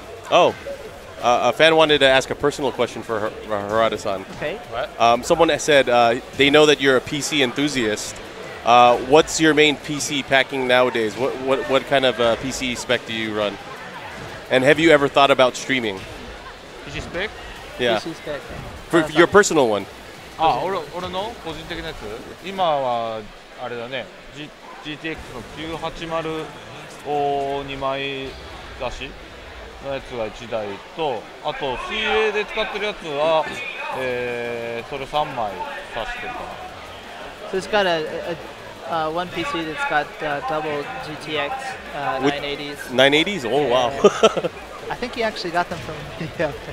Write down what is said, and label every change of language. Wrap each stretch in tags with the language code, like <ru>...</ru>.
<en>Oh, a fan wanted to ask a personal question for Harada-san. Okay. What? Someone said they know that you're a PC enthusiast. What's your main PC packing nowadays? What kind of PC spec do you run? And have you ever thought about streaming? PC spec? Yeah. PC spec. For your personal one.</en> <ja>俺の個人的なやつ今はあれだね GTX の980を2枚出しのやつが1台とあと水泳で使ってるやつは、それ3枚挿してるかな</ja> <en>So it's got one PC that's got double GTX 980s. 980s? Oh, wow. I think he actually got them from video.</en>